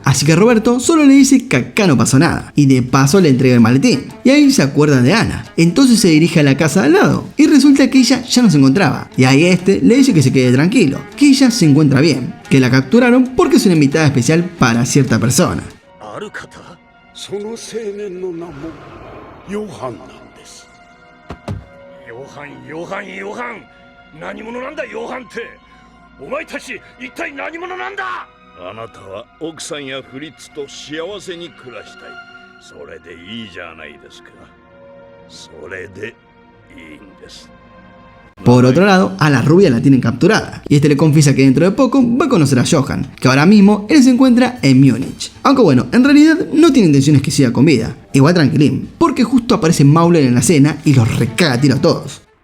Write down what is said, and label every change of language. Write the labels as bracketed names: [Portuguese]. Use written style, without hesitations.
[Spanish] Así que Roberto solo le dice que acá no pasó nada y de paso le entrega el maletín. Y ahí se acuerdan de Ana. Entonces se dirige a la casa de al lado y resulta que ella ya no se encontraba. Y ahí este le dice que se quede tranquilo, que ella se encuentra bien, que la capturaron porque es una invitada especial para cierta persona. [Japanese] ある方、その青年の名もヨハンなんです。ヨハン、ヨハン、ヨハン。何者なんだ、ヨハンって。お前たち、一体何者なんだ。あなたは奥さんやフリッツと幸せに暮らしたい。それでいいじゃないですか。それでいいんです。 [Spanish] Por otro lado, a la rubia la tienen capturada, y este le confiesa que dentro de poco va a conocer a Johan, que ahora mismo él se encuentra en Múnich. Aunque bueno, en realidad no tiene intenciones que siga con vida. Igual tranquilín, porque justo aparece Mauler en la escena y los recaga a tiro a todos.